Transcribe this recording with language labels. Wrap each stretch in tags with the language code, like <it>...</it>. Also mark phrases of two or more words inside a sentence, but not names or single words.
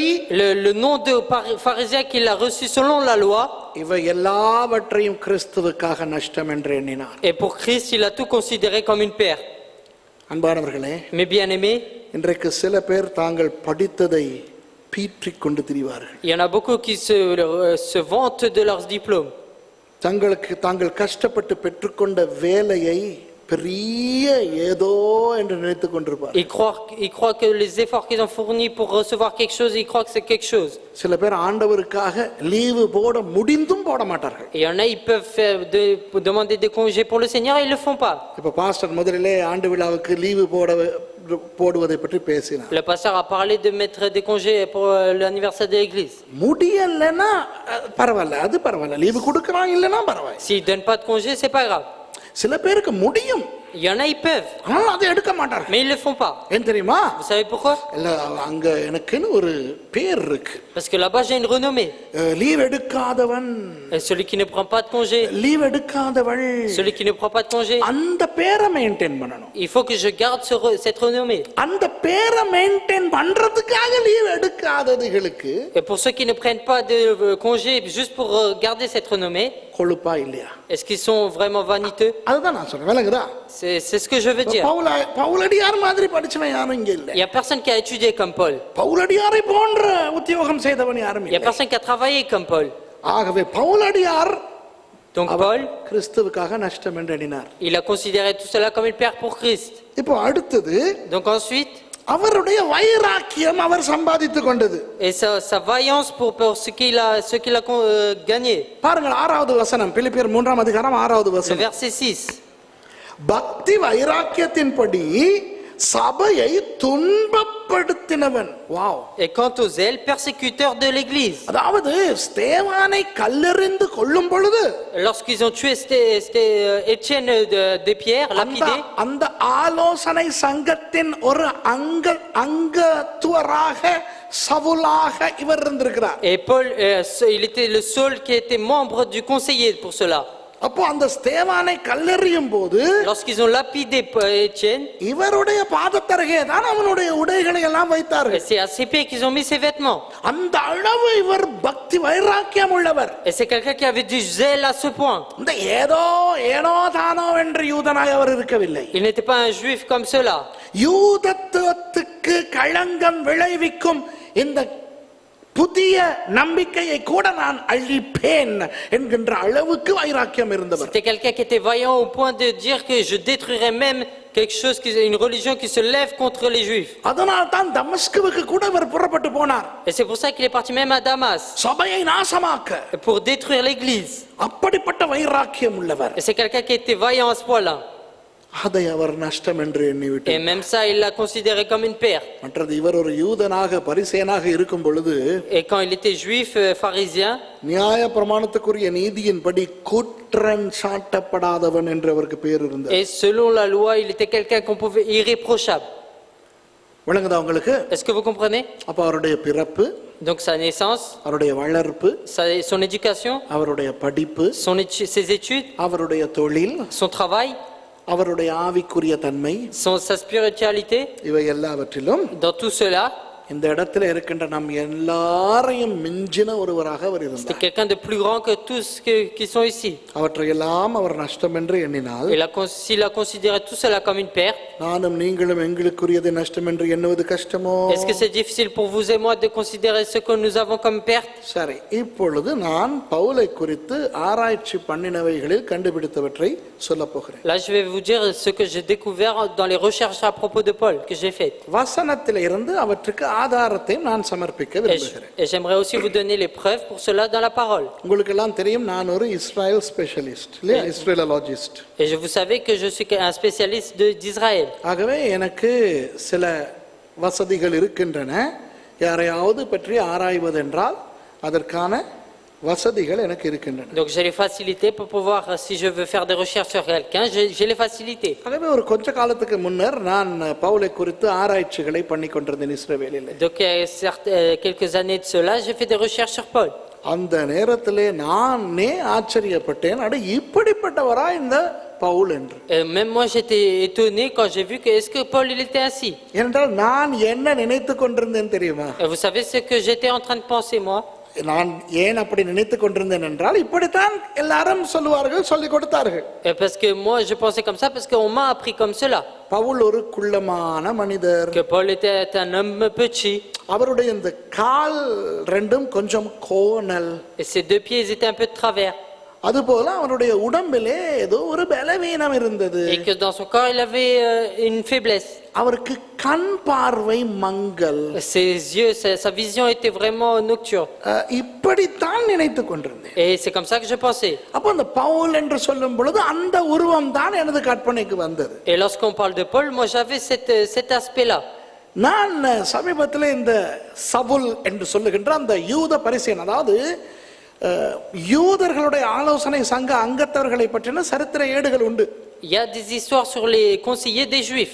<fr>le nom de pharisien qu'il a reçu selon la loi,</fr> <ta>இவை எல்லாவற்றையும் கிறிஸ்துவுக்காக நஷ்டம் என்று எண்ணினார்.</ta> <fr>et pour Christ, il a tout considéré comme une perte.</fr> <ta>அன்பானவர்களே,</ta> <fr>Mes bien-aimés,</fr> <ta>இன்றைக்கு சில பேர் தாங்கள் படித்ததை பீற்றிக் கொண்டு திரிவார்கள்.</ta> <fr>il y en a beaucoup qui se vantent de leurs diplômes.</fr> <ta>தாங்கள் கஷ்டப்பட்டு பெற்றுக்கொண்ட வேலையை பெரிய ஏதோ என்று நினைத்துக் கொண்டிருப்பார்.</ta> <fr>Ils croient que les efforts qu'ils ont fournis pour recevoir quelque chose, ils croient que c'est quelque chose.</fr> <ta>சில பேர் ஆண்டவருக்காக லீவு போட முடிந்தும் போட மாட்டார்கள்.</ta> <fr>Et il y en a, ils peuvent demander des congés pour le Seigneur, ils le font pas.</fr> <ta>இப்ப பாஸ்டர் முதலிலே ஆண்டு விழாவுக்கு லீவு போடுவதை பற்றி பேசினார்.</ta> <fr>Le pasteur a parlé de mettre des congés pour l'anniversaire de l'église.</fr> <ta>முடியலன்னா பரவாயில்ல, அது பரவாயில்ல, லீவு கொடுக்கறான் இல்லனா பரவாயில்ல.</ta> <fr>S'ils donnent pas de congés, c'est pas grave.</fr> <ta>சில பேருக்கு முடியும்,</ta> <fr>Il y en a, ils peuvent,</fr> <ta>ஆனால் அதை எடுக்க மாட்டார்கள்.</ta> <fr>mais ils le font pas.</fr> <ta>ஏன் தெரியுமா?</ta> <fr>Vous savez pourquoi?</fr> <ta>இல்ல, அங்க எனக்குன்னு ஒரு பேர் இருக்கு.</ta> <fr>Parce que là-bas, j'ai une renommée.</fr> <ta>லீவ் எடுக்காதவன்,</ta> <fr>Et celui qui ne prend pas de congés,</fr> <ta>லீவ் எடுக்காதவள்,</ta> <fr>celui qui ne prend pas de congés,</fr> <ta>அந்த பேரை மெயின்டைன் பண்ணணும்.</ta> <fr>il faut que je garde cette renommée.</fr> <ta>அந்த பேரை மெயின்டைன் பண்றதுக்காக லீவ் எடுக்காததுகளுக்கு</ta> <fr>Et pour ceux qui ne prennent pas de congés juste pour garder cette renommée,</fr> <ta>கொழுப்பா இல்லையா?</ta> <fr>est-ce qu'ils sont vraiment vaniteux?</fr> <ta>அதுதான் நான் சொல்றேன், விளங்குதா?</ta> <fr>C'est ce que je veux dire.</fr> <ta>பவுலடியார் மாதிரி படிச்சவன் யாரும் இங்க இல்ல.</ta> <fr>Il y a personne qui a étudié comme Paul.</fr> <ta>பவுலடியாரை போன்ற உத்தியோகம் செய்தவன் யாரும்</ta> <fr>Il y a</fr> <ta>இல்ல.</ta> <fr>personne qui a travaillé comme Paul.</fr> <ta>ஆகவே பவுலடியார்</ta> <fr>Donc Paul,</fr> <ta>கிறிஸ்துவுக்காக நஷ்டம் என்று எண்ணினார்.</ta> <fr>il a considéré tout cela comme une perte pour Christ.</fr> <ta>இப்போ அடுத்தது,</ta> <fr>Donc ensuite,</fr> <ta>அவருடைய வைராக்கியம் அவர் சம்பாதித்துக் கொண்டது.</ta> <fr>et sa vaillance pour ce qu'il a gagné.</fr> <ta>பாருங்கள் 6வது வசனம், பிலிப்பியர் 3ஆம் அதிகாரம் 6வது</ta> <fr>Le</fr> <ta>வசனம்.</ta> <fr>verset 6.</fr> <ta>பக்தி வைராக்கியத்தின்படி சபையை துன்பப்படுத்தினவன். வாவ்.</ta> <fr>Et quant aux zèles, persécuteurs de l'église.</fr> <ta>அதாவது ஸ்தேவானை கல்லெறிந்து கொல்லும் பொழுது</ta> <fr>Lorsqu'ils ont tué Étienne des pierres, lapidé,</fr> <ta>அந்த ஆலோசனை சங்கத்தின் ஒரு அங்கத்துவராக சவுலாக இவர் இருந்திருக்கிறார்.</ta> <fr>et Paul, il était le seul qui était membre du conseiller pour cela.</fr> <ta>அப்போ அந்த ஸ்தேவானை கல்லெறியும் போது</ta> <fr>Lorsqu'ils ont lapidé Étienne,</fr> <ta>இவருடைய பாதத்தருகே தான் அவனுடைய உடைகளை எல்லாம்</ta> <fr>et</fr> <ta>வைத்தார்கள்.</ta> <fr>c'est à ses pieds qu'ils ont mis ses vêtements.</fr> <ta>அந்த அளவு இவர் பக்தி வைராக்கியம் உள்ளவர்.</ta> <fr>Et c'est quelqu'un qui avait du zèle à ce point.</fr> <ta>இந்த ஏனோ தானோ என்று யூதனாய் அவர் இருக்கவில்லை.</ta> <fr>Il n'était pas un juif comme cela.</fr> <ta>யூதத்துவத்துக்கு களங்கம் விளைவிக்கும் இந்த புதிய நம்பிக்கையை கூட நான் அழிப்பேன் என்கின்ற அளவுக்கு வைராக்கியம் இருந்தவர்.</ta> <fr>C'était quelqu'un qui était vaillant au point de dire que je détruirais même quelque chose, une religion qui se lève contre les juifs.</fr> <ta>அதனால் தான் தமஸ்குவுக்கு கூட அவர் புறப்பட்டு போனார்.</ta> <fr>Et c'est pour ça qu'il est parti même à Damas,</fr> <ta>சபையை நாசமாக்க.</ta> <fr>pour détruire l'église.</fr> <ta>அப்படிப்பட்ட வைராக்கியம் உள்ளவர்.</ta> <fr>Et c'est quelqu'un qui était vaillant à ce point-là.</fr> <ta>அதை அவர் நஷ்டம் என்று</ta> <fr>Et</fr> <ta>எண்ணிவிட்டார்.</ta> <fr>même ça, il l'a considéré comme une perte.</fr> <ta>மற்றது, இவர் ஒரு யூதனாக பரிசேயனாக இருக்கும் பொழுது</ta> <fr>Et quand il était juif, pharisien,</fr> <ta>நியாய பிரமாணத்துக்குரிய நீதியின்படி குற்றம் சாட்டப்படாதவன் என்று அவருக்கு பேர் இருந்தது.</ta> <fr>et selon la loi, il était quelqu'un qu'on pouvait irréprochable.</fr> <ta>விளங்குதா உங்களுக்கு?</ta> <fr>Est-ce que vous comprenez?</fr> <ta>அப்ப அவருடைய பிறப்பு,</ta> <fr>Donc sa naissance,</fr> <ta>அவருடைய வளர்ப்பு,</ta> <fr>son éducation,</fr> <ta>அவருடைய படிப்பு,</ta> <fr>ses études,</fr> <ta>அவருடைய தொழில்,</ta> <fr>son travail,</fr> <ta>அவருடைய ஆவிக்குரிய தன்மை,</ta> <fr>sa spiritualité,</fr> <ta>இவை எல்லாவற்றிலும்</ta> <fr>dans tout cela,</fr> <ta>இந்த இடத்துல இருக்கின்ற நம் எல்லாரையும் மிஞ்சின ஒருவராக அவர்</ta> <fr>c'était</fr> <ta>இருந்தார்.</ta> <fr>quelqu'un de plus grand que tous qui sont ici.</fr> <ta>அவற்றையெல்லாம் அவர் நஷ்டம் என்று எண்ணினால்,</ta> <fr>S'il a considéré tout cela comme une perte,</fr> <ta>நானும் நீங்களும் எங்களுக்குரியது நஷ்டம் என்று எண்ணுவது கஷ்டமோ?</ta> <fr>est-ce que c'est difficile pour vous et moi de considérer ce que nous avons comme perte?</fr> <ta>சரி, இப்பொழுது நான் பவுலை குறித்து ஆராய்ச்சி பண்ணினவைகளில் கண்டுபிடித்தவற்றை சொல்லப் போகிறேன்.</ta> <fr>Là, je vais vous dire ce que j'ai découvert dans les recherches à propos de Paul que j'ai faites.</fr> <ta>வசனத்தில் இருந்து அவற்றுக்கு ஆதாரத்தை நான் சமர்ப்பிக்க விரும்புகிறேன்.</ta> <fr>Et j'aimerais aussi vous donner les preuves pour cela dans la parole.</fr> <ta>உங்களுக்கு எல்லாம் தெரியும், நான் ஒரு இஸ்ரேல் ஸ்பெஷலிஸ்ட், இல்லையா, இஸ்ரேலாலஜிஸ்ட்.</ta> <fr>Et vous savez que je suis un spécialiste d'Israël.</fr> <ta>ஆகவே எனக்கு சில வசதிகள் இருக்கின்றன. யாரையாவது பற்றி ஆராய்வதென்றால் அதற்கான வசதிகள் எனக்கு இருக்கின்றன.</ta> <fr>Donc j'ai les facilités pour pouvoir, si je veux faire des recherches sur quelqu'un, j'ai les facilités.</fr> <ta>ஆகவே ஒரு கொஞ்ச காலத்துக்கு முன்னர் நான் பவுலை குறித்து ஆராய்ச்சிகளை பண்ணி கொண்டிருந்தேன் இஸ்ரவேலில்.</ta> <fr>Donc quelques années de cela, j'ai fait des recherches sur Paul.</fr> <ta>அந்த நேரத்திலே நானே ஆச்சரியப்பட்டேன், அட இப்படிப்பட்டவரா இந்த பவுல் என்று.</ta> <fr>Et même moi j'étais étonné quand j'ai vu que est-ce que Paul il était ainsi.</fr> <ta>என்றால் நான் என்ன நினைத்து கொண்டிருந்தேன் தெரியுமா?</ta> <fr>Et vous savez ce que j'étais en train de penser moi?</fr> <ta>நான் ஏன் அப்படி நினைத்து கொண்டிருந்தேன் என்றால், இப்படித்தான் எல்லாரும் சொல்லுவார்கள், சொல்லிக் கொடுத்தார்கள்.</ta> <fr>Et parce que moi je pensais comme ça parce qu'on m'a appris comme cela.</fr> <ta>பவுல் ஒரு குள்ளமான மனிதர்.</ta> <fr>Que Paul était un homme petit.</fr> <ta>அவருடைய இந்த கால் ரெண்டும் கொஞ்சம் கோணல்.</ta> <fr>Et ses deux pieds ils étaient un peu de travers.</fr> <ta>அதுபோல அவருடைய உடம்பிலே ஏதோ ஒரு பலவீனம் இருந்தது.</ta> <fr>Et que dans son corps il avait une faiblesse.</fr> <ta>அவருக்கு கண் பார்வை மங்கல்.</ta> <fr>Ses yeux, sa vision était vraiment nocturne.</fr> <ta>இப்படித்தான் நினைத்து கொண்டிருந்தேன்.</ta> <fr>Et c'est comme ça que je pensais.</fr> <ta>அப்போ அந்த பவுல் என்று சொல்லும் பொழுது அந்த உருவம் தான் எனது கற்பனைக்கு வந்தது.</ta> <fr>Et lorsqu'on parle de Paul, moi j'avais cet aspect-là.</fr> <ta>நான் சமீபத்தில் இந்த சவுல் என்று சொல்லுகின்ற அந்த யூத பரிசேயன், அதாவது யூதர்களுடைய ஆலோசனை சங்க அங்கத்தவர்களை பற்றின சரித்திர ஏடுகள் உண்டு.</ta> <fr>Il y a des histoires sur les conseillers des Juifs.</fr>